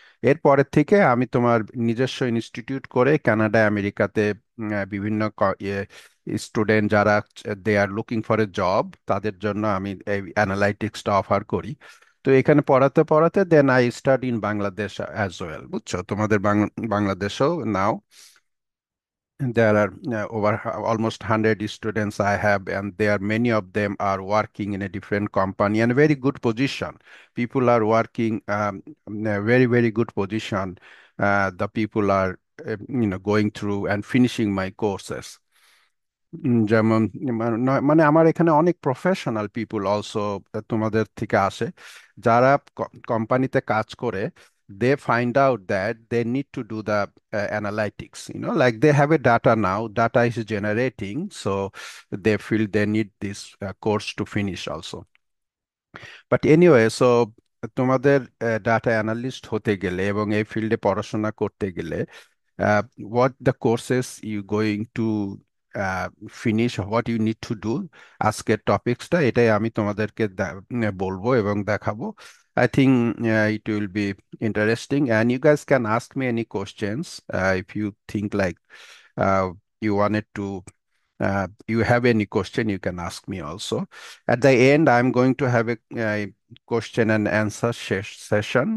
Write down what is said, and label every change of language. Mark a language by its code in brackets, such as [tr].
[bn] এরপরের থেকে আমি তোমার নিজস্ব ইনস্টিটিউট করে কানাডা আমেরিকাতে বিভিন্ন স্টুডেন্ট যারা [en] they are looking for a job [bn] তাদের জন্য আমি এই অ্যানালাইটিক্সটা অফার করি। তো এখানে পড়াতে পড়াতে [en] then I start in Bangladesh as well, [bn] বুঝছো? তোমাদের বাংলাদেশেও নাও [en] there are over almost 100 students I have, and there many of them are working in a different company and very good position. People are working in a very, very good position. The people are going through and finishing my courses. [bn] যেমন মানে আমার এখানে অনেক professional পিপুল also তোমাদের থেকে আসে, যারা কোম্পানিতে কাজ করে। [en] They find out that they need to do the analytics, like they have a data now, data is generating, so they feel they need this course to finish also. [bn] But anyway, so তোমাদের data analyst হতে গেলে এবং এই ফিল্ডে পড়াশোনা করতে গেলে [en] what the courses you going to finish, what you need to do, [bn] আজকের টপিক্সটা এটাই আমি তোমাদেরকে বলবো এবং দেখাবো। [en] I think it will be interesting and you guys can ask me any questions if you think like uh, you wanted to you have any question, you can ask me also. At the end, I'm going to have a question and answer session.